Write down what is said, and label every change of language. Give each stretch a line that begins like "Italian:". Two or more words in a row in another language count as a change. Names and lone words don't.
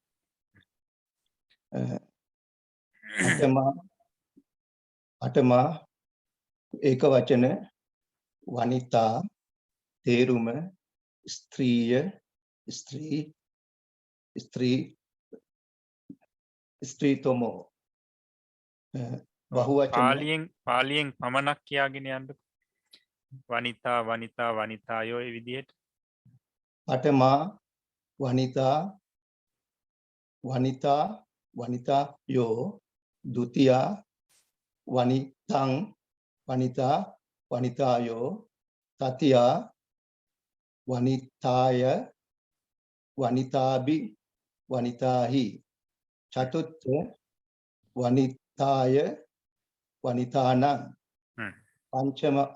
Sinhala: අටමා ඒක වචන වනිතා තේරුම ස්ත්‍රීය ස්ත්‍රීතමෝ බහුවචන පාලියෙන් පමණක් කියාගෙන යන්න.
Pali: වනිතා වනිතා වනිතායෝ
Sinhala: ඒ විදිහට.
Pali: අටමා වනිතායෝ ဒုတိ වනිතං වනිතායෝ තතිය වනිතාය වනිතාබි වනිතාහි චතුත්ථ වනිතාය වනිතානං පංචම